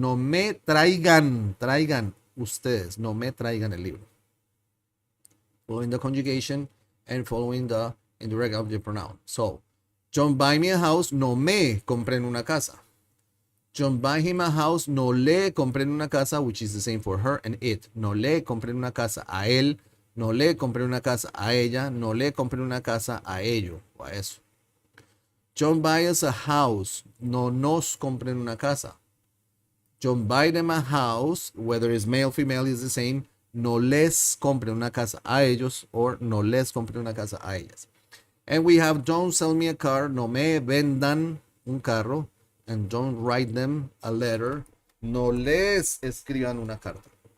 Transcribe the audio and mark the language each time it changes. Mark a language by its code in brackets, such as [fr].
[es] No me traigan ustedes. No me traigan el libro. [en] Following the conjugation and following the indirect object pronoun. So, don't buy me a house. [es] No me compren una casa. [en] Don't buy him a house. [es] No le compren una casa, [en] which is the same for her and it. [es] No le compren una casa a él. No le compren una casa a ella. No le compren una casa a ello o a eso. [en] Don't buy us a house. [es] No nos compren una casa. [en] Don't buy them a house, whether it's male, female, is the same. [es] No les compren una casa a ellos, or no les compren una casa a ellas. [en] And we have don't sell me a car. [es] No me vendan un carro. [en] And don't write them a letter. [es] No les escriban una carta.